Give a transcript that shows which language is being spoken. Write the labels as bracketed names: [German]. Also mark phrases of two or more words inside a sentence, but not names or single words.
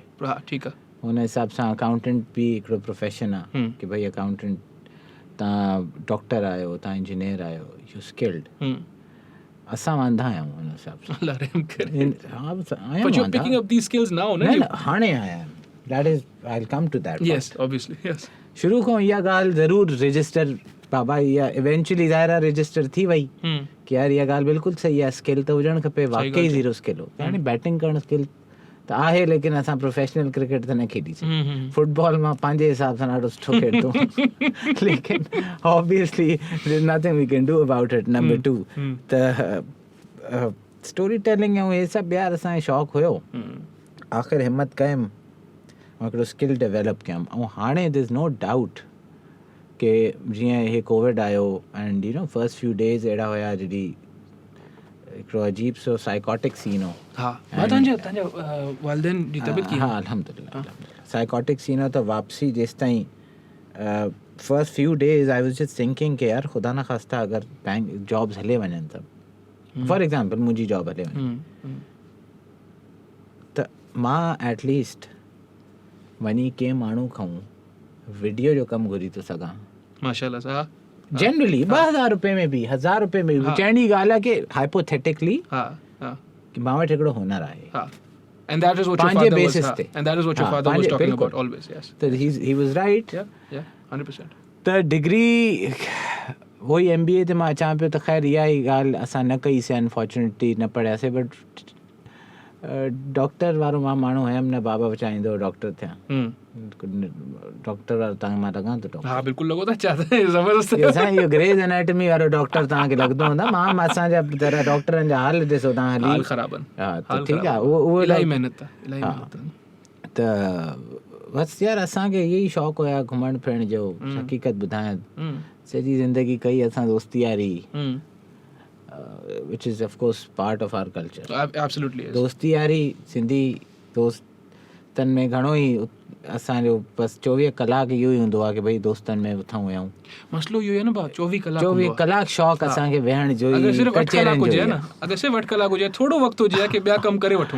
[Sindhi] हा ठीकु आहे. हुन हिसाब सां अकाउंटेंट बि हिकिड़ो प्रोफेशन आहे की भई अकाउंटेंट तव्हां डॉक्टर आहियो, तव्हां इंजीनियर आहियो, [English] you skilled. [Sindhi] असां वांधा आहियूं हुन हिसाब सां. हाणे आया [English] that is I will come to that. yes obviously yes. [Sindhi] शुरू खां इहा ॻाल्हि ज़रूरु रजिस्टर बाबा इहा इवेंचुअली ज़ाहिर आहे रजिस्टर थी वई कि यार इहा ॻाल्हि बिल्कुलु सही आहे. स्किल त हुजणु खपे. वाकई ज़ीरो स्किल हो. हाणे बैटिंग करणु स्किल त आहे, लेकिन असां [English] professional cricket [Sindhi] त न खेॾी सघूं. फुटबॉल मां पंहिंजे हिसाब सां ॾाढो सुठो खेॾंदो लेकिन [English] obviously nothing we can do about it. [Sindhi] नंबर 2 त [English] story telling [Sindhi] ऐं इहे सभु ॿिया असांखे शौक़ु हुयो. आख़िर हिमत कयमि ऐं हिकिड़ो [English] skill develop [Sindhi] कयमि. ऐं हाणे [English] this no doubt [Sindhi] कि जीअं इहे कोविड आयो [English] and you know first few days [Sindhi] अहिड़ा हुया जॾहिं हिकिड़ो अजीब सो [English] psychotic scene [Sindhi] हो. हा तव्हांजा वालिदैन जी तबियत कीअं? हा अल्हम्दुलिल्लाह. [English] psychotic scene [Sindhi] हो. त वापसी जेसि ताईं [English] first few days I was just thinking [Sindhi] कि यार ख़ुदा न ख़ास्ता अगरि [English] bank jobs [Sindhi] हले वञनि त [English] for example [Sindhi] मुंहिंजी जॉब हले वञे त मां एटलीस्ट वञी कंहिं माण्हू खां वीडियो जो कमु घुरी थो सघां. माशाल्लाह सां. जनरली 2000 रुपए में बि 1000 रुपए में बि चइण जी ॻाल्हि आहे कि हाइपोथेटिकली कि मां वटि हिकिड़ो हुनर आहे. [English] And that is what your father was. And that is what your father was talking about always. Yes. So he was right. Yeah, 100%. [Sindhi] त डिग्री वही MBA ते मां अचां पियो त ख़ैर इहा ई ॻाल्हि असां न कईसीं. अनफॉर्चुनेटली न पढ़ियासीं. बट डॉक्टर वारो मां माण्हू हुयमि न. बाबा चाहींदो डॉक्टर थियां. डॉक्टर वारो तव्हां मां लॻां थो. हा बिल्कुलु लॻो था. ज़बरदस्त. इहो ग्रेज एनाटमी वारो डॉक्टर तव्हांखे लॻंदो हूंदा. मां असांजा तरह डॉक्टरनि जा हाल ॾिसो तव्हां. हाल ख़राबु आहिनि. हा त ठीकु आहे. उहो इलाही महिनत आहे. त बसि यार असांखे इहो ई शौक़ु हुया घुमण फिरण जो. हक़ीक़त ॿुधायां सॼी ज़िंदगी कई असां दोस्ती यारी. [English] which is of course part of our culture. Absolutely yes. [Sindhi] दोस्ती यारी सिंधी दोस्तनि में घणो ई असांजो बसि 24 कलाक इहो ई हूंदो आहे कि भई दोस्तनि में उथूं वेहूं. मसलो इहो आहे न भाउ 24 कलाक शौक़ु असांखे वेहण जो. अगरि सिर्फ़ु 8 कलाक हुजे न, अगरि सिर्फ़ु 8 कलाक हुजे, थोरो वक़्तु हुजे कि ॿिया कमु करे वठूं.